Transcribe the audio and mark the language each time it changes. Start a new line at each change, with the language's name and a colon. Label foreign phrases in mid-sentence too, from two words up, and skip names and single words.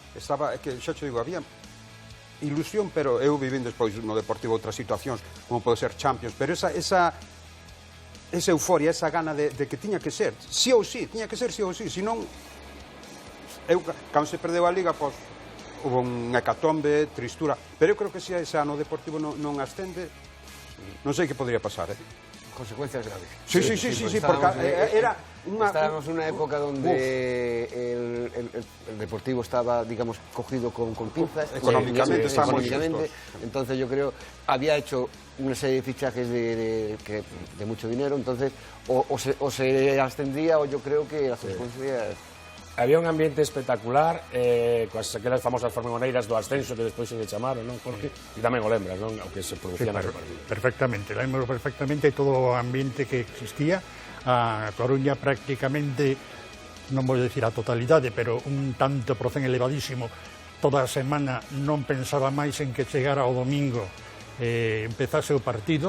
Galician: É que, xa te digo, había ilusión, pero eu vivín despois no Deportivo outras situacións, como pode ser Champions, pero esa euforia, esa gana de que tiña que ser, sí ou sí, tiña que ser sí ou sí, senón, cando se perdeu a Liga, pois,
Spanish: hubo un hecatombe,
Galician: tristura, pero eu creo que se ese ano o Deportivo non ascende, non sei que podría pasar, Consecuencias graves. Sí, porque era unha...
Spanish: Estábamos en unha época donde el Deportivo estaba, digamos, cogido con pinzas. Económicamente, entonces yo creo, había hecho una serie de fichajes de mucho dinero, entonces o se ascendía o yo creo que las consecuencias...
Galician: Había un ambiente espectacular, coas aquelas famosas formigoneiras do ascenso que despois se lle chamaron, non, Jorge? E tamén o lembras, non? O que se producía no partido. Perfectamente, lembro perfectamente todo o ambiente que existía. A Coruña prácticamente, non vou dicir a totalidade, pero un tanto por cen elevadísimo, toda a semana non pensaba máis en que chegara o domingo empezase o partido.